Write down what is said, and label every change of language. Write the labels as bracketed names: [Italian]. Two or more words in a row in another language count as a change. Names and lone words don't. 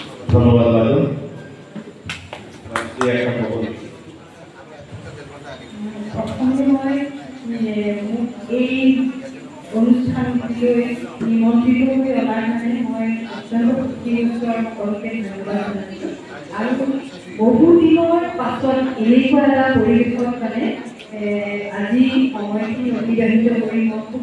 [Bangla] ধন্যবাদ দাদু একটা খবর [Assamese] মই এই অনুষ্ঠানটিলৈ নিমন্ত্ৰিত হৈ অনাৰ কাৰণে মই অত্যন্ত সুখী হৈছোঁ আৰু সকলোকে ধন্যবাদ জনাইছোঁ আৰু বহু দিনৰ পাছত এনেকুৱা এটা পৰিৱেশত মানে আজি সময়খিনি অতিবাহিত কৰি মই খুব